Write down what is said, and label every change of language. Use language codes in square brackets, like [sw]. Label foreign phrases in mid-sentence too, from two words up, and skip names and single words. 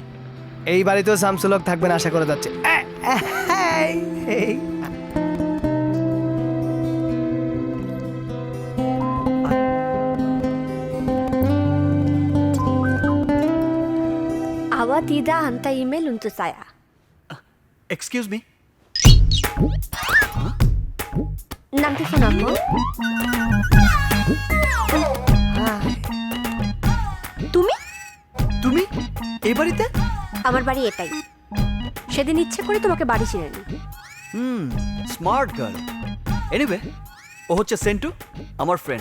[bn] এই বাড়িতেও শামসুল হক থাকবেন আশা করা যাচ্ছে। [ms] Awa tidak hantar email untuk saya. [en] excuse me, [ms] Nanti phone aku. [bn] তুমি তুমি এই বাড়িতে? আমার বাড়ি এটাই। সেদিন ইচ্ছে করে তোমাকে বাড়ি চিনে নি। [en] smart girl. [bn] এনিওয়ে, ও হচ্ছে সেন্টু, আমার ফ্রেন্ড।